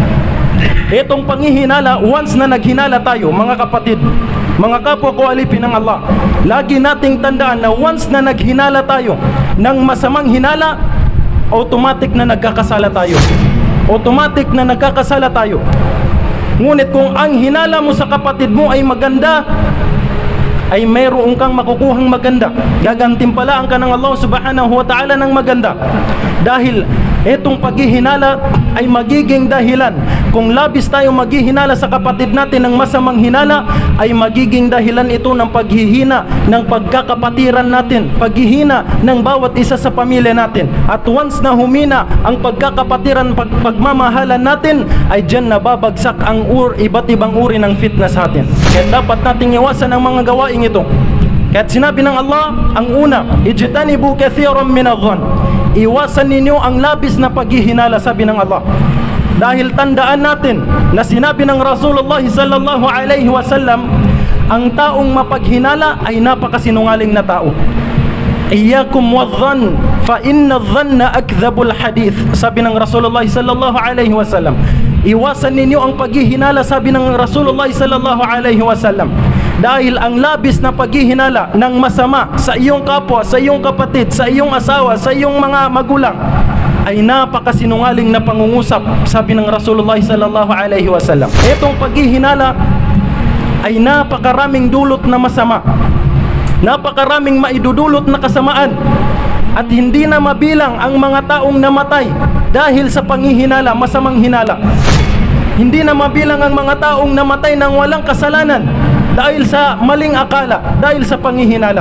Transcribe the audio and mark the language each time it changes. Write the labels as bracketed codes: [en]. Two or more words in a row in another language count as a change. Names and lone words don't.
[tl] Itong panghihinala, once na naghinala tayo, mga kapatid, mga kapwa ko alipin ng Allah, lagi nating tandaan na once na naghinala tayo ng masamang hinala, automatic na nagkakasala tayo. Automatic na nagkakasala tayo. Ngunit kung ang hinala mo sa kapatid mo ay maganda, ay mayroon kang makukuhang maganda. Gagantimpalaan ka ng Allah [ar] سبحانه وتعالى [tl] ng maganda. Dahil itong paghihinala ay magiging dahilan. Kung labis tayo maghihinala sa kapatid natin ng masamang hinala, ay magiging dahilan ito ng paghihina ng pagkakapatiran natin, paghihina ng bawat isa sa pamilya natin. At once na humina ang pagkakapatiran, pagmamahalan natin, ay dyan nababagsak ang iba't ibang uri ng fitna sa atin. Kaya dapat nating iwasan ang mga gawain ito. Kaya sinabi ng Allah, ang una, [ar] اجتنبوا كثيرا من الظن, [tl] iwasan ninyo ang labis na paghihinala, sabi ng Allah. Dahil tandaan natin na sinabi ng Rasulullah [ar] صلى الله عليه وسلم, [tl] ang taong mapaghinala ay napakasinungaling na tao. [ar] إياكم والظن فإن الظن أكذب الحديث, [tl] sabi ng Rasulullah [ar] صلى الله عليه وسلم. [tl] Iwasan ninyo ang paghihinala, sabi ng Rasulullah [ar] صلى الله عليه وسلم. [tl] Dahil ang labis na paghihinala ng masama sa iyong kapwa, sa iyong kapatid, sa iyong asawa, sa iyong mga magulang, ay napakasinungaling na pangungusap, sabi ng Rasulullah [ar] صلى الله عليه وسلم. [tl] Itong paghihinala ay napakaraming dulot na masama, napakaraming maidudulot na kasamaan, at hindi na mabilang ang mga taong namatay dahil sa panghihinala, masamang hinala. Hindi na mabilang ang mga taong namatay ng walang kasalanan dahil sa maling akala, dahil sa panghihinala.